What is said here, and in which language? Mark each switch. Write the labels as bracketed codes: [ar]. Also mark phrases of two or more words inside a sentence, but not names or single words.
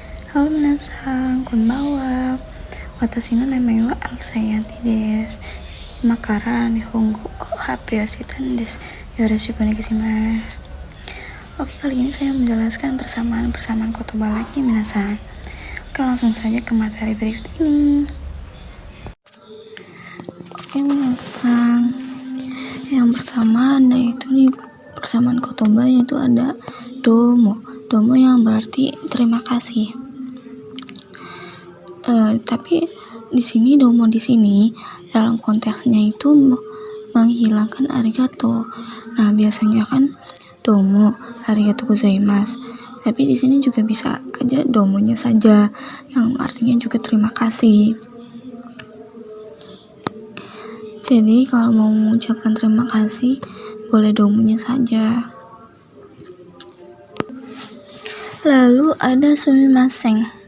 [ja] Halo みなさん、こんばんは. Watashi no name wa Alsayanti desu. 今から日本語を発表したんです。よろしくお願いします。 [id] Oke, kali ini saya menjelaskan persamaan kotoba lagi minasang. Oke, langsung saja ke materi berikut ini. Oke minasang, yang pertama ada itu nih persamaan kotoba, yaitu ada domo yang berarti terima kasih. Tapi di sini domo di sini dalam konteksnya itu menghilangkan arigato. Nah, biasanya kan [ja] どうもありがとうございます. [id] Tapi di sini juga bisa aja domonya saja yang artinya juga terima kasih. Jadi kalau mau mengucapkan terima kasih boleh domonya saja. Lalu ada sumimasen.